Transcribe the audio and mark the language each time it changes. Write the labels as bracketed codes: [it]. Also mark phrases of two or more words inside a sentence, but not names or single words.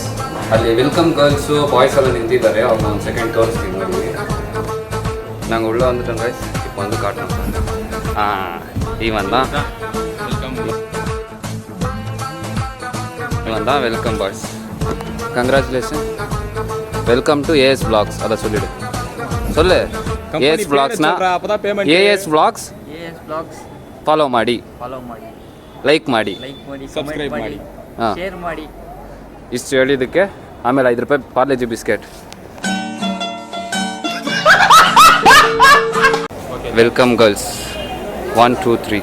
[kn] ಅಲ್ಲಿ [en] welcome girls boys [kn] ಎಲ್ಲ ನಿಂತಿದ್ದಾರೆ. ಅವ್ರು ಒಂದು ಸೆಕೆಂಡ್ ತೋರಿಸ್ತೀವಿ ನೋಡಿ. [ta] நாங்கள் உள்ளே வந்துட்டோம் கைஸ். இப்போ வந்து காட்டணும். இவன் தான் [en] welcome boys. Congratulation, welcome to AS Vlogs. [ta] அதை சொல்லிவிடு, சொல்லு. ஏஎஸ் Vlogsனா ஏஎஸ் Vlogs [kn] ಫಾಲೋ ಮಾಡಿ, ಲೈಕ್ ಮಾಡಿ, ಸಬ್ಸ್ಕ್ರೈಬ್ ಮಾಡಿ, ಶೇರ್ ಮಾಡಿ. ಇಷ್ಟು ಹೇಳಿದ್ದಕ್ಕೆ ಆಮೇಲೆ 5 ರೂಪಾಯಿ ಪಾರ್ಲೆಜಿ ಬಿಸ್ಕೆಟ್. [en] welcome girls 1 2 3.